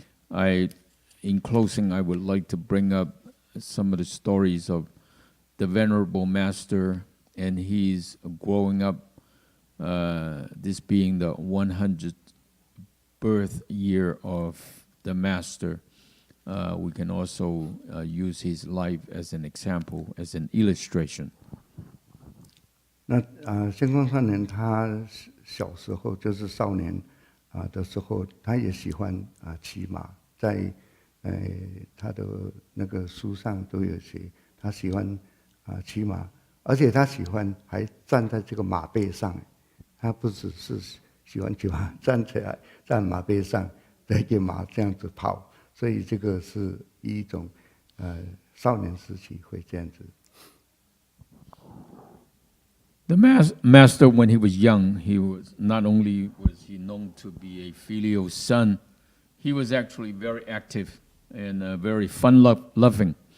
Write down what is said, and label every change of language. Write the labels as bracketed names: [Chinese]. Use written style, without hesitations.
[English] In closing, I would like to bring up some of the stories of the Venerable Master and he's growing up, this being the 100th birth year of the Master. We can also use his life as an example, as an illustration. [Chinese] 那仙光少年他小时候就是少年的时候，他也喜欢骑马，在他的那个书上都有写，他喜欢骑马，而且他喜欢还站在这个马背上，他不只是喜欢骑马，站起来站马背上，带着马这样子跑，所以这个是一种少年时期会这样子。 [English] The master, when he was young, he was not only was he known to be a filial son, he was actually very active and very fun-loving.